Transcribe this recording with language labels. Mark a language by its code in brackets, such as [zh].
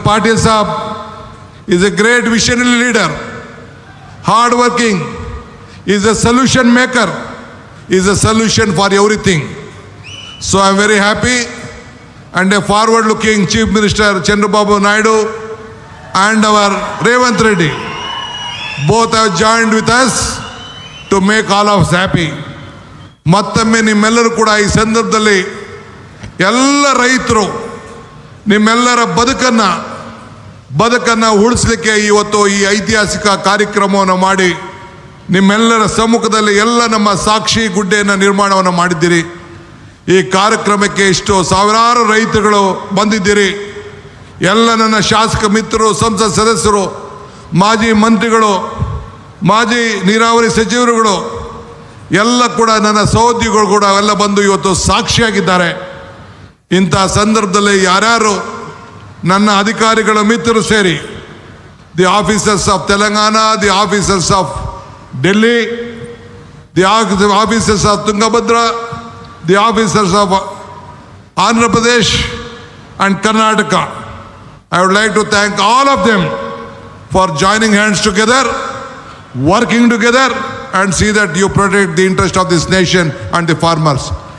[en] Patil Saab is a great visionary leader, hard working, is a solution maker, is a solution for everything. So I am very happy and a forward looking Chief Minister Chandrababu Naidu and our Revanth Reddy both have joined with us to make all of us happy. [kn] ಮತ್ತೊಮ್ಮೆ ನಿಮ್ಮೆಲ್ಲರೂ ಕೂಡ ಈ ಸಂದರ್ಭದಲ್ಲಿ ಎಲ್ಲ ರೈತರು ನಿಮ್ಮೆಲ್ಲರ ಬದುಕನ್ನು ಉಳಿಸ್ಲಿಕ್ಕೆ ಇವತ್ತು ಈ ಐತಿಹಾಸಿಕ ಕಾರ್ಯಕ್ರಮವನ್ನು ಮಾಡಿ ನಿಮ್ಮೆಲ್ಲರ ಸಮ್ಮುಖದಲ್ಲಿ ಎಲ್ಲ ನಮ್ಮ ಸಾಕ್ಷಿ ಗುಡ್ಡೆಯನ್ನು ನಿರ್ಮಾಣವನ್ನು ಮಾಡಿದ್ದೀರಿ. ಈ ಕಾರ್ಯಕ್ರಮಕ್ಕೆ ಇಷ್ಟು ಸಾವಿರಾರು ರೈತರುಗಳು ಬಂದಿದ್ದೀರಿ. ಎಲ್ಲ ನನ್ನ ಶಾಸಕ ಮಿತ್ರರು, ಸಂಸತ್ ಸದಸ್ಯರು, ಮಾಜಿ ಮಂತ್ರಿಗಳು, ಮಾಜಿ ನೀರಾವರಿ ಸಚಿವರುಗಳು ಎಲ್ಲ ಕೂಡ ನನ್ನ ಸಹೋದ್ಯೋಗಿಗಳು ಕೂಡ ಎಲ್ಲ ಬಂದು ಇವತ್ತು ಸಾಕ್ಷಿಯಾಗಿದ್ದಾರೆ. ಇಂಥ ಸಂದರ್ಭದಲ್ಲಿ ಯಾರ್ಯಾರು ನನ್ನ ಅಧಿಕಾರಿಗಳ ಮಿತ್ರರು ಸೇರಿ [en] The officers of Telangana, the officers of Delhi, the officers of Tungabhadra, the officers of Andhra Pradesh and Karnataka, I would like to thank all of them for joining hands together, working together and see that you protect the interest of this nation and the farmers.